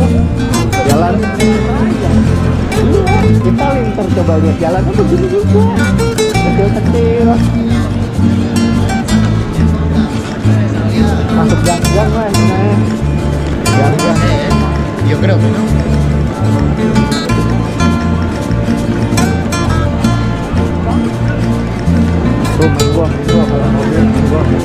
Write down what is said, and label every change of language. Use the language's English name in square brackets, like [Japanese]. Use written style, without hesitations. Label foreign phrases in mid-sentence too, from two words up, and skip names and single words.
[Indonesian] Jalan. Iya, Itali ntar coba lihat jalannya begini juga. Kecil-kecil. Masuk gang-gang lah ini. Gang-gang. [Spanish] Yo creo que no. [Indonesian] Minggu kalau mobil minggu.